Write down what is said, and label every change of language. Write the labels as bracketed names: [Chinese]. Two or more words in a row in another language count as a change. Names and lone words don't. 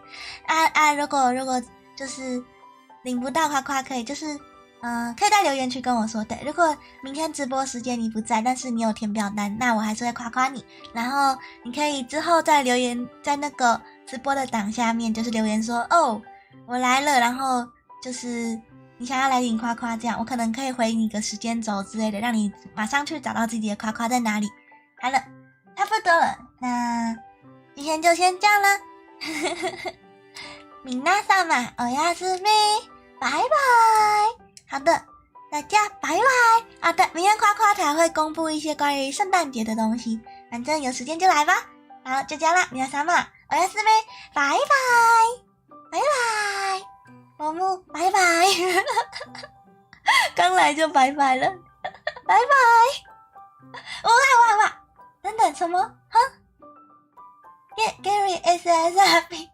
[Chinese] 如果就是领不到夸夸可以就是可以在留言区跟我说，对，如果明天直播时间你不在，但是你有填表单，那我还是会夸夸你，然后你可以之后再留言在那个直播的档下面，就是留言说哦我来了，然后就是你想要来领夸夸，这样我可能可以回你个时间轴之类的，让你马上去找到自己的夸夸在哪里。好了，差不多了，那今天就先这样啦。 [Japanese] 皆様おやすみ， [Chinese] 拜拜。好的， 大家拜拜啊！明天夸夸台会公布一些关于圣诞节的东西，反正有时间就来吧。好，就这样啦， [Japanese] 皆様おやすみ， [Chinese] 拜拜，拜拜，某木，拜拜，刚来就拜拜了，拜拜。哇，等等什么？哈 ？Gary SSRB。